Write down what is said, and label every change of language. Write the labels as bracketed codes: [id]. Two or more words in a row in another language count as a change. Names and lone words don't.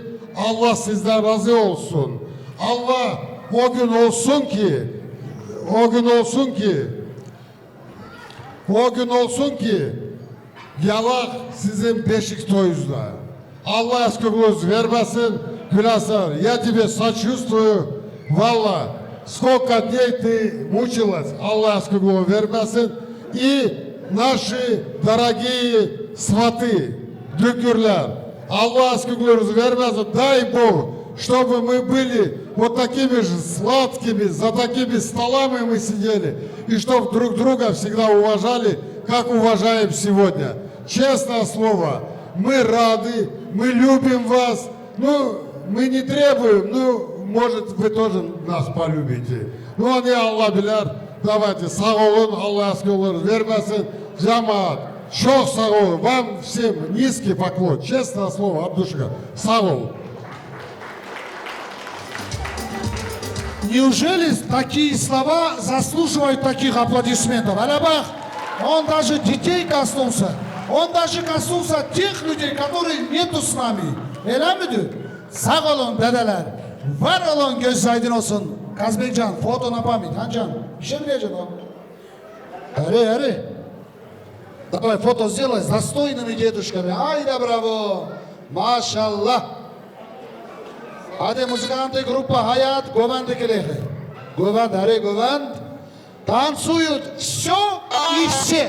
[tr] Allah sizden razı olsun. Allah o gün olsun ki o gün olsun ki yalak sizin beşik toyuzda. Allah aşkınız vermesin, Gülasar, [ru] я тебе сочувствую, валла, сколько дней ты мучилась, [tr] Allah aşkınız vermesin. [ru] И наши дорогие сваты, дюкюрлер, [tr] Allah aşkınız vermesin, [ru] дай Бог, чтобы мы были вот такими же сладкими, за такими столами мы сидели, и чтобы друг друга всегда уважали, как уважаем сегодня. Честное слово, мы рады, мы любим вас, ну, мы не требуем, ну, может, вы тоже нас полюбите. Ну, не [tr] Allah bilir, давайте, sağ olun, Allah aşkınız vermesin, cemaat, çok sağ olun, [ru] вам всем низкий поклон, честное слово, от души, [tr] sağ olun. [ru] Неужели такие слова заслуживают таких аплодисментов? Алябах, он даже детей коснулся. Он даже коснулся тех людей, которые нету с нами. [tr] Öyle midir? Sağ olun dedeler. Var olun, göz aydın olsun. [ru] Kazbekcan, foto на память. [tr] Hancan, bir şey mi diyeceksin o? Hadi. [ru] Давай фото сделай с достойными дедушками. Ай да браво! Машаллах! Hadi музыканты группа Hayat Govand'dakileri. Govand. Танцуют все и все.